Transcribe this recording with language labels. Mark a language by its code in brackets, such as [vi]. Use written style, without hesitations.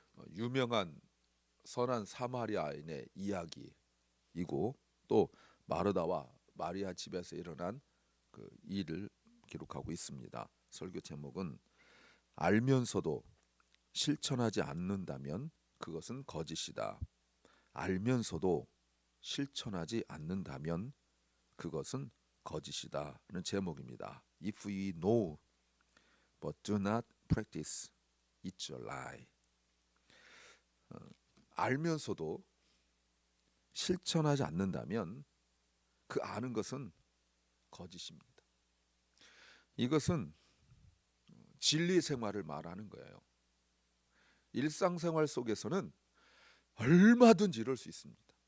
[ko] 유명한 선한 사마리아인의 이야기이고 또 마르다와 마리아 집에서 일어난 그 일을 기록하고 있습니다. 설교 제목은 알면서도 실천하지 않는다면 그것은 거짓이다. 알면서도 실천하지 않는다면 그것은 거짓이다는 제목입니다. [en] If we know but do not practice, it's a lie. [ko] 알면서도 실천하지 않는다면 그 아는 것은 거짓입니다. 이것은 진리 생활을 말하는 거예요. 일상생활 속에서는 얼마든지 이럴 수 있습니다.